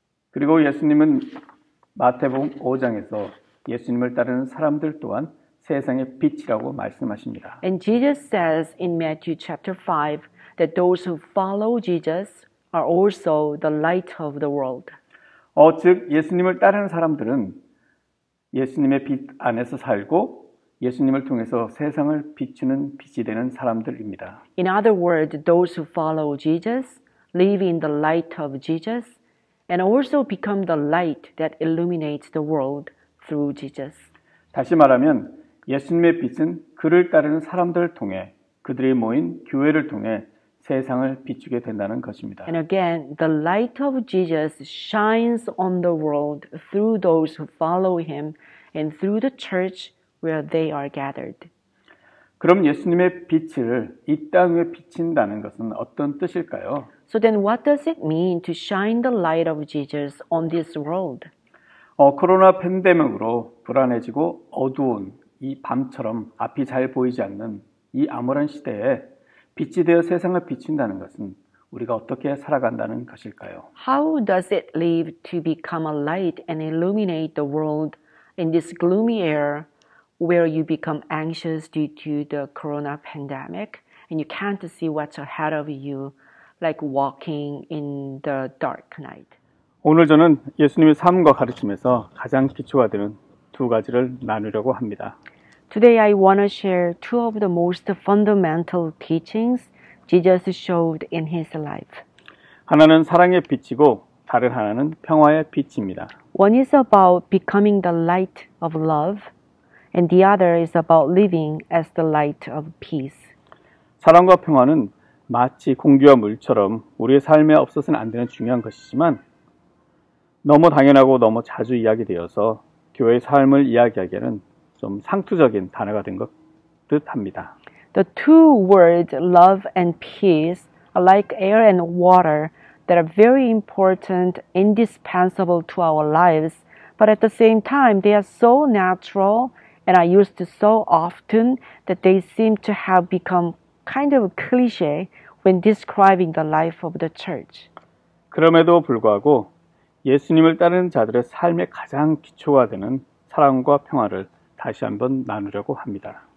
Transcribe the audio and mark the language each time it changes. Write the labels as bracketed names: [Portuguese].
[Korean] 그리고 예수님은 마태복음 5장에서 예수님을 따르는 사람들 또한 세상의 빛이라고 말씀하십니다. [English] And Jesus says in Matthew chapter 5 that those who follow Jesus are also the light of the world. [Korean] 즉 예수님을 따르는 사람들은 예수님의 빛 안에서 살고 예수님을 통해서 세상을 비추는 빛이 되는 사람들입니다. [English] In other words, those who follow Jesus live in the light of Jesus and also become the light that illuminates the world through Jesus. [Korean] 다시 말하면 예수님의 빛은 그를 따르는 사람들을 통해 그들이 모인 교회를 통해 세상을 비추게 된다는 것입니다. [English] And again, the light of Jesus shines on the world through those who follow him and through the church where they are gathered. [Korean] 그럼 예수님의 빛을 이 땅 위에 비친다는 것은 어떤 뜻일까요? [English] So then what does it mean to shine the light of Jesus on this world? [Korean] 코로나 팬데믹으로 불안해지고 어두운 이 밤처럼 앞이 잘 보이지 않는 이 암울한 시대에 빛이 되어 세상을 비춘다는 것은 우리가 어떻게 살아간다는 것일까요? [English] How does it live to become a light and illuminate the world in this gloomy era where you become anxious due to the corona pandemic and you can't see what's ahead of you like walking in the dark night? [Korean] 오늘 저는 예수님의 삶과 가르침에서 가장 기초가 되는 두 가지를 나누려고 합니다. [English] Today I want to share two of the most fundamental teachings Jesus showed in his life. [Korean] 하나는 사랑의 빛이고 다른 하나는 평화의 빛입니다. [English] One is about becoming the light of love, and the other is about living as the light of peace. [Korean] 사랑과 평화는 마치 공기와 물처럼 우리의 삶에 없어서는 안 되는 중요한 것이지만 너무 당연하고 너무 자주 이야기되어서 교회의 삶을 이야기하기에는 좀 상투적인 단어가 된 것 듯합니다. [English] The two words love and peace are like air and water that are very important, indispensable to our lives, but at the same time they are so natural and are used so often that they seem to have become kind of cliche when describing the life of the church. [Korean] 그럼에도 불구하고 예수님을 따르는 자들의 삶의 가장 기초가 되는 사랑과 평화를 다시 한번 나누려고 합니다.